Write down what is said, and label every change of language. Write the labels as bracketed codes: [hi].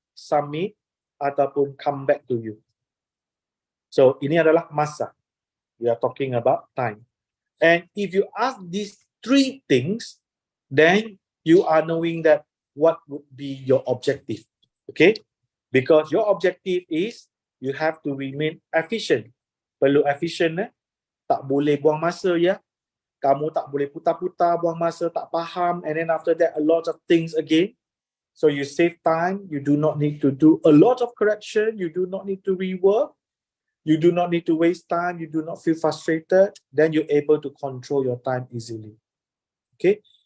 [en] submit, ataupun come back to you. So [ms] ini adalah masa. [en] We are talking about time. And if you ask these three things, then you are knowing that what would be your objective. Okay? Because your objective is you have to remain efficient. [ms] Perlu efficient, tak boleh buang masa ya. Kamu tak boleh putar-putar, buang masa, tak faham, [en] and then after that a lot of things again. So you save time, you do not need to do a lot of correction, you do not need to rework, you do not need to waste time, you do not feel frustrated, then you're able to control your time easily. Okay?